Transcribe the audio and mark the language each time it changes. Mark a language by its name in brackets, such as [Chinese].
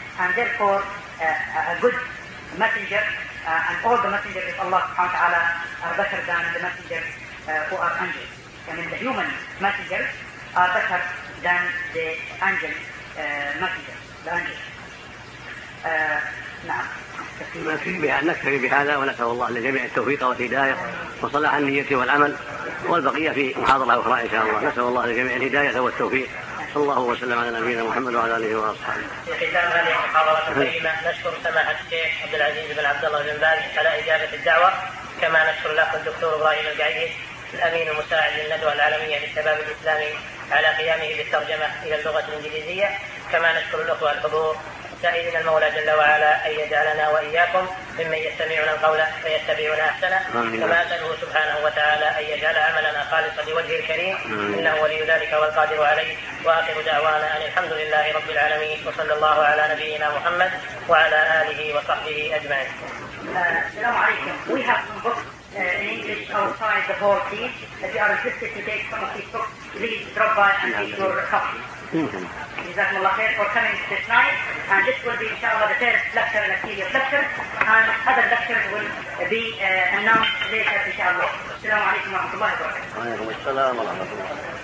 [English] And therefore, a good messenger, and all the messengers of Allah subhanahu wa ta'ala, are better than the messengers who are angels. I mean, the human messengers are better than the angel messengers, the angels. [Arabic] نعم. نكتفي بهذا ونسأل الله للجميع التوفيق والهداية وصلاح النية والعمل، والبقية في محاضرة أخرى إن شاء الله. نسأل الله للجميع الهداية والتوفيق، صلى الله وسلم على نبينا محمد وعلى آله وأصحابه. في ختام هذه المحاضرة الكريمة نشكر سماحة الشيخ عبد العزيز بن عبد الله بن باز على إجابة الدعوة، كما نشكر الأخ الدكتور إبراهيم القعيدي الأمين المساعد للندوة العالمية للشباب الإسلامي على قيامه بالترجمة إلى اللغة الإنجليزية، كما نشكر الأخوة الحضور. سائلين المولى جل وعلا أن يجعلنا وإياكم ممن يستمعون القول فيتبعون أحسنه، كما أسأله سبحانه وتعالى أن يجعل عملنا خالصا لوجهه الكريم إنه ولي ذلك والقادر عليه. وآخر دعوانا أن الحمد لله رب العالمين، وصلى الله على نبينا محمد وعلى آله وصحبه أجمعين. السلام عليكم. [English] We have some books in English outside the hall, please. If you are interested to take some of these books, please drop by and take your copy. [Arabic] جزاكم الله خير [English] for coming this night. And this will be, inshallah, the third lecture in a series of lectures. And other lectures will be announced later, inshallah. [Arabic] السلام عليكم ورحمة الله وبركاته. وعليكم السلام ورحمة الله.